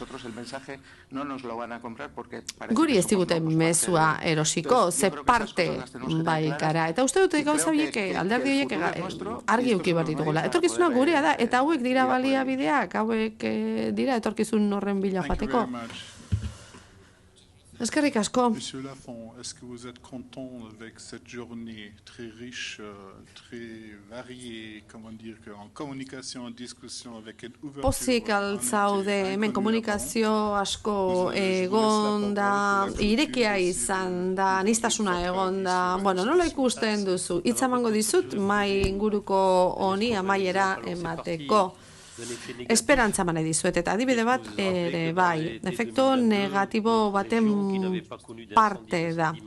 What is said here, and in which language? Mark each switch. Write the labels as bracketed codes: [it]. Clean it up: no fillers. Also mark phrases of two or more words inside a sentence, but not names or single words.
[eu] Guri ez diguten mezua erosiko, ze parte bai gara. Eta uste dute gauza horiek, alderdi horiek argi uki behar ditugula. Etorkizuna gurea da, eta hauek dira baliabideak, hauek dira etorkizun horren bila joateko. Eskerrik asko. [fr] Monsieur Lafont, est-ce que vous êtes content avec cette journée très riche, très variée, comment dire, en communication, en discussion, avec une ouverture? [eu] Pozik altzaude, hemen komunikazio asko egon da, irekia izan da, aniztasuna egon da, bueno, nola ikusten duzu? Hitza emango dizut, mai inguruko honi amaiera emateko. Esperantza manai dizuet, eta adibide bat ere bai, efektu negatibo baten parte da.